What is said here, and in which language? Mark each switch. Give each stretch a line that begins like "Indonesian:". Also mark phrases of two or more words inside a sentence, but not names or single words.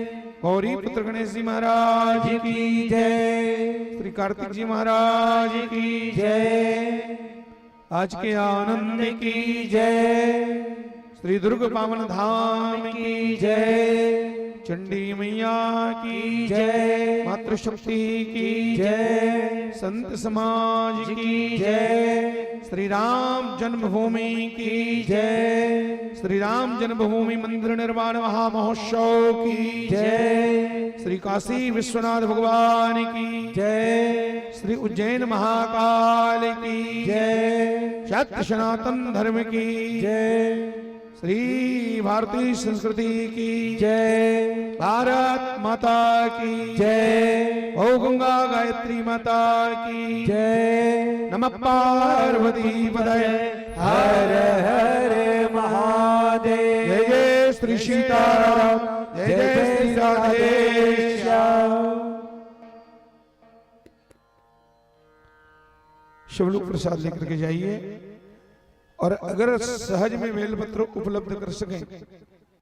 Hindi: गौरी पुत्र गणेश जी महाराज की जय। श्री कार्तिक जी महाराज की जय। आज के आनंद की जय। श्री दुर्ग पावन धाम की जय। चंडी मैया की जय। मातृशक्ति की जय। संत समाज की जय। श्री राम जन्मभूमि की जय। श्री राम जन्मभूमि मंदिर निर्माण महामहोत्सव की जय। श्री काशी विश्वनाथ भगवान की जय। श्री उज्जैन महाकाल की जय। सत्य सनातन धर्म की जय। श्री भारतीय संस्कृति की जय। भारत माता की जय। ओ गंगा गायत्री माता की जय।
Sanskrit: नमः पार्वती पतये
Hindi: हर हर महादेव। जय जय श्री सीताराम जय जय श्री राधेश्याम। शिवलोक प्रसाद लेकर के जाइए और अगर सहज में बेलपत्र उपलब्ध कर सकें